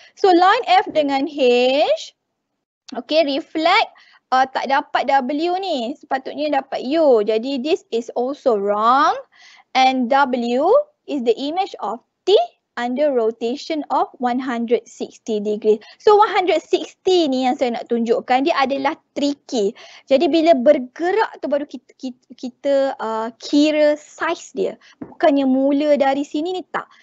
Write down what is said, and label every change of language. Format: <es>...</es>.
<ms>So line F dengan H, okay, reflect tak dapat W ni, sepatutnya dapat U.</ms> <en>Jadi this is also wrong. And W is the image of T under rotation of 160 degree.</en> <ms>So 160 ni yang saya nak tunjukkan, dia adalah tricky. Jadi bila bergerak tu baru kita kira size dia. Bukannya mula dari sini ni, tak.</ms>